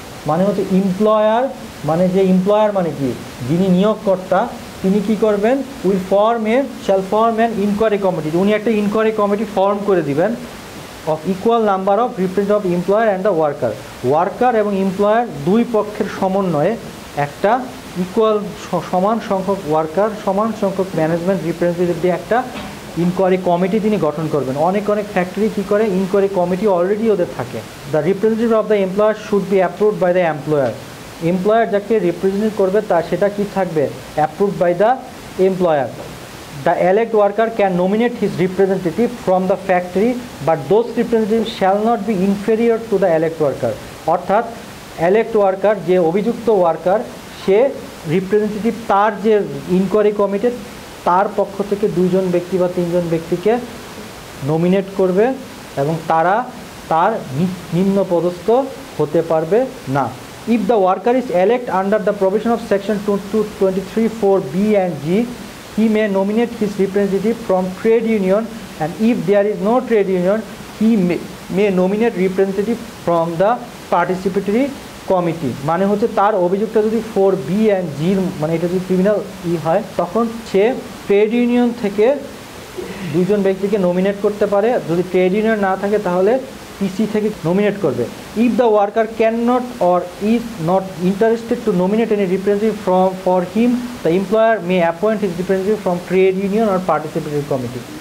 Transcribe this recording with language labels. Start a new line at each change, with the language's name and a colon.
Bangla: মানে হচ্ছে এমপ্লয়ার মানে যে এমপ্লয়ার মানে কি, যিনি নিয়োগকর্তা, তিনি কি করবেন,
English: shall form an inquiry committee,
Bangla: উনি একটা ইনকোয়ারি কমিটি ফর্ম করে দিবেন
English: of equal number of representative of employer and the worker
Bangla: এবং এমপ্লয়ার দুই পক্ষের সমন্বয়ে একটা ইকুয়াল সমান সংখ্যক ওয়ার্কার, সমান সংখ্যক ম্যানেজমেন্ট রিপ্রেজেন্টেটিভ দিয়ে একটা ইনকোয়ারি কমিটি তিনি গঠন করবেন। অনেক ফ্যাক্টরি কী করে, ইনকোয়ারি কমিটি অলরেডি ওদের থাকে।
English: The representative of the employer should be approved by the employer.
Bangla: Employer যাকে রিপ্রেজেন্ট করবে সেটা কি থাকবে,
English: Approved by the employer. The elect worker can nominate his representative from the factory, but those representatives shall not be inferior to the elect worker.
Bangla: অর্থাৎ elect worker যে অভিযুক্ত worker, সে representative তার যে ইনকোয়ারি কমিটি তার পক্ষ থেকে 2 জন ব্যক্তি বা 3 জন ব্যক্তিকে নমিনেট করবে এবং তারা তার নিম্ন পদস্থ হতে পারবে না।
English: If the worker is elect under the provision of section 23(4)(b) and (g), he may nominate his representative from trade union, and if there is no trade union, he may nominate representative from the participatory committee.
Bangla: মানে হচ্ছে তার অভিযোগটা যদি 4B and G মানে এটা যদি criminal হয়, তখন সে ট্রেড ইউনিয়ন থেকে 2 জন ব্যক্তিকে নমিনেট করতে পারে। যদি ট্রেড ইউনিয়ন না থাকে তাহলে পিসি থেকে নমিনেট করবে।
English: If the worker can not or is not interested to nominate any representative for him, the employer may appoint his representative from trade union or participatory committee.